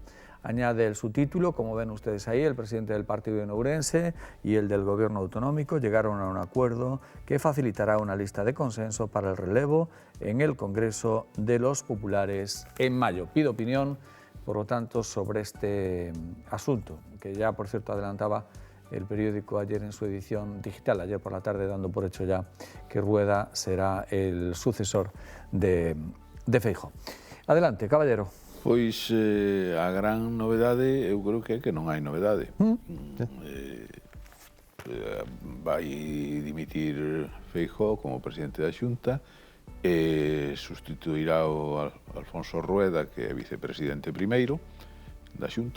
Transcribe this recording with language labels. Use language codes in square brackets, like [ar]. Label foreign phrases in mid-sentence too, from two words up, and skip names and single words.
[es] Añade el subtítulo, como ven ustedes ahí, el presidente del partido en Ourense y el del gobierno autonómico llegaron a un acuerdo que facilitará una lista de consenso para el relevo en el Congreso de los Populares en mayo. Pido opinión, por lo tanto, sobre este asunto, que ya, por cierto, adelantaba el periódico ayer en su edición digital, ayer por la tarde, dando por hecho ya que Rueda será el sucesor de Feijóo. Adelante, caballero. [gl] Pois a gran novedade, eu creo que non hai novedade. Vai dimitir Feijóo como presidente da Xunta e sustituirá o Alfonso Rueda, que é vicepresidente primeiro da Xunta.